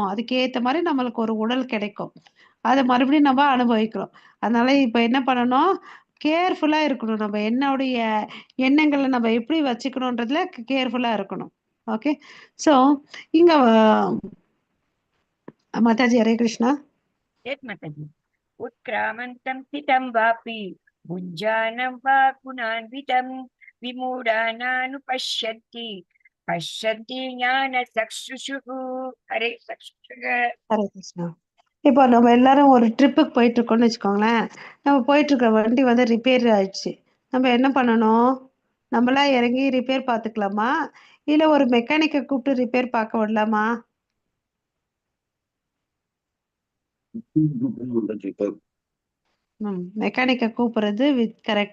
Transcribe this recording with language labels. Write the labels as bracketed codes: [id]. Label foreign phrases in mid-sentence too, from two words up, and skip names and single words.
[ta] அதுக்கு ஏத்த மாதிரி நம்மளுக்கு ஒரு உடல் கிடைக்கும். அதை மறுபடியும் நம்ம அனுபவிக்கிறோம். அதனால இப்ப என்ன பண்ணணும்? கேர்ஃபுல்லா இருக்கணும். நம்ம எண்ணங்களை நம்ம எப்படி வச்சுக்கணுன்றதுல கேர்ஃபுல்லா இருக்கணும். ஓகே? ஸோ இங்க மாதாஜி ஹரே கிருஷ்ணா. [en] Yes, Mataji. [sa] उत्क्रामन्तं स्थितं वापि भुञ्जानं वा गुणान्वितं विमूढानानुपश्यन्ति पश्यन्ति ज्ञानचक्षुषुः हरे चक्षुषुः. [ta] ஹரே கிருஷ்ணா. இப்போ நம்ம எல்லாரும் ஒரு ட்ரிப்புக்கு போயிட்டு இருக்கோம்னு வச்சுக்கோங்களேன். நம்ம போயிட்டு இருக்க வண்டி வந்து ரிப்பேர் ஆயிடுச்சு. நம்ம என்ன பண்ணணும்? நம்மளா இறங்கி ரிப்பேர் பார்த்துக்கலாமா? இல்ல ஒரு மெக்கானிக்கை கூப்பிட்டு ரிப்பேர் பார்க்க விடலாமா? மெக்கானிக்கை கூப்பிடுறது கரெக்ட்.